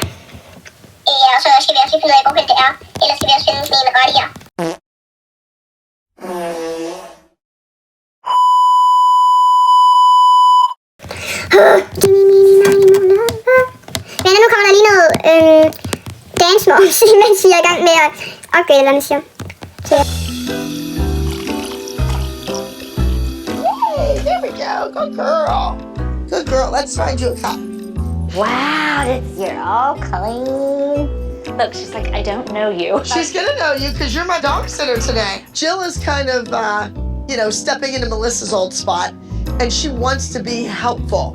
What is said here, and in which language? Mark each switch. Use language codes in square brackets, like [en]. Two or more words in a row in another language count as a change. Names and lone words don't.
[da] Ja, og så skal vi også lige finde ud af, hvor det er. Ellers skal vi også finde sådan en ret her. Men nu kommer der lige noget [en] dance moves, [da] mens vi er i gang med at opgave eller andet, siger. [en] There we go. Good girl. Good girl. Let's find you a cup. Wow, you're all clean. Look, she's like, I don't know you. She's gonna know you because you're my dog sitter today. Jill is kind of, stepping into Melissa's old spot, and she wants to be helpful.